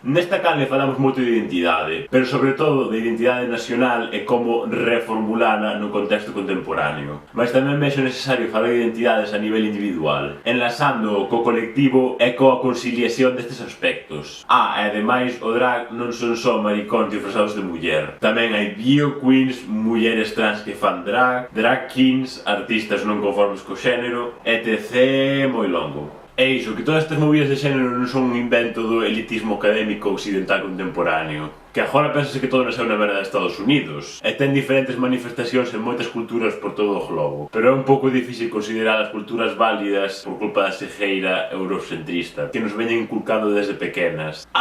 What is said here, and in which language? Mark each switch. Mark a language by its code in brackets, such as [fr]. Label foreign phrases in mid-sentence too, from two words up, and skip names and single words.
[gl] Nesta canle falamos moito de identidade, pero sobre todo de identidade nacional e como reformulana no contexto contemporáneo. Mas tamén vexo necesario falar de identidades a nivel individual, enlazando co colectivo e coa conciliación destes aspectos. E ademais, o drag non son só maricóns disfrazados de muller. Tamén hai [en] bio queens, [gl] mulleres trans que fan drag, [en] drag kings, [gl] artistas non conformes co xénero, etc. moi longo. É iso, que todas estas movidas de xénero non son un invento do elitismo académico occidental contemporáneo, que agora pensase que todo nasceu na merda de Estados Unidos, e ten diferentes manifestacións en moitas culturas por todo o globo, pero é un pouco difícil considerar as culturas válidas por culpa da cegueira eurocentrista que nos veñen inculcando desde pequenas.